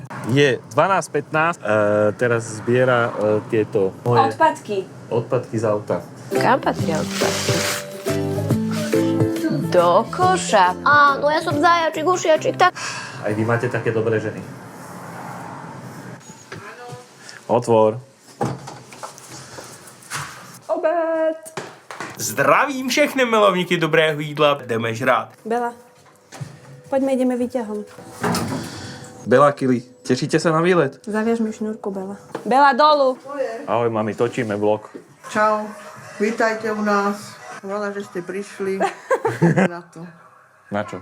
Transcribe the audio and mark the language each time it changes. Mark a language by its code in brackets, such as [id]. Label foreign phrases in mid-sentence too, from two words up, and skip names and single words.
[sk] Je 12:15, teraz zbiera tieto moje odpadky z auta. Kam patria odpadky? Do koša. Áno, ja som zajačik, ušiačik, tak... Aj vy máte také dobré ženy. Otvor. Obed. [cs] Zdravím všechny milovníky dobrého jídla, jdeme žrát. [sk] Bela, poďme, ideme výťahom. Bela, Kili, tešíte sa na výlet? Zaviaž mi šnúrku, Bela. Bela, dolu. Ahoj, mami, točíme vlog. Čau, vítajte u nás. Rada, že ste prišli na to. Na čo?